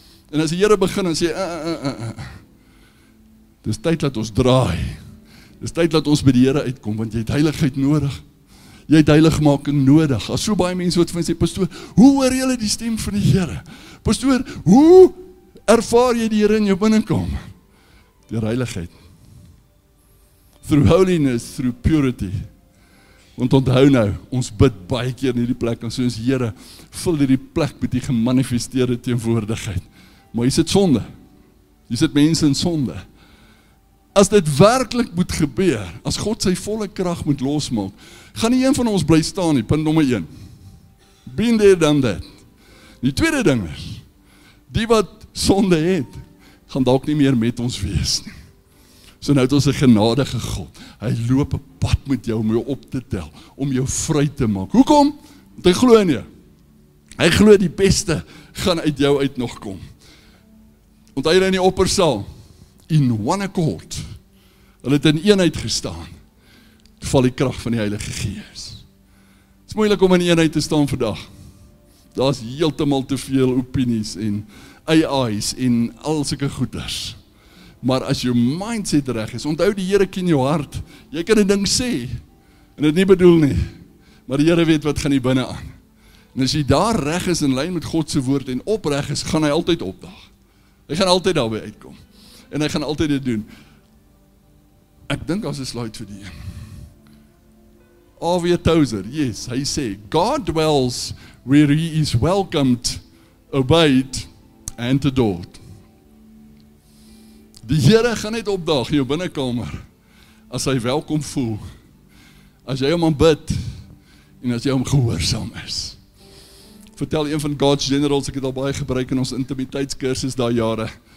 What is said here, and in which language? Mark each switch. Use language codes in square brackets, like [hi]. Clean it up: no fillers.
[af] En as die Here begin en sê, dis tyd dat ons draai. Dis tyd dat ons by die Here uitkom, want jy het heiligheid nodig. Jy het heiligmaking nodig. As so baie mense wat vir my sê, pastoor, hoe hoor jy die stem van die Here? Pastoor, hoe ervaar jy die Here in jou binnekome? Deur heiligheid. [en] Through holiness, through purity. [af] Want onthou nou, ons bid baie keer in hierdie plek, en so ons Here, vul hierdie plek met die gemanifesteerde teenwoordigheid. Maar jy sit sonde. Jy sit mense in sonde. As dit werklik moet gebeur, as God sy volle krag moet losmaak, gaan nie een van ons bly staan nie, punt nommer 1. [en] Been there, done that. [af] Die tweede ding is, die wat sonde het, gaan dalk nie meer met ons wees nie. So nou het ons 'n genadige God. Hy loop 'n pad met jou om jou op te tel, om jou vry te maak. Hoekom? Want hy glo in jou. Hy glo die beste gaan uit jou uit nog kom. Onthou jy in die oppersaal, [en] in one accord, [af] hulle het in eenheid gestaan, toe val die krag van die Heilige Gees. Het is moeilik om in eenheid te staan vandag. Daar is heeltemal te veel opinies en AI's en al sulke goeders. Maar as jou mindset reg is, onthou die Here ken jou hart. Jy kan 'n ding sê en dit nie bedoel nie, maar die Here weet wat gaan hier binne aan. En as jy daar reg is in lyn met God se woord en opreg is, gaan hy altyd opdag. Hy gaan altyd daarby uitkom. En hy gaan altyd dit doen. Ek dink as 'n slide vir die een. [en] A.W. Tozer, yes, [af] hy sê, [en] God dwells where he is welcomed, obeyed and adored. [af] Die Here gaan net opdaag in jou binnekamer, as hy welkom voel, as jy hom aanbid, en as jy hom gehoorsaam is. Vertel een van God's Generals, ek het al baie gebruik in ons intimiteitskursus daai jare.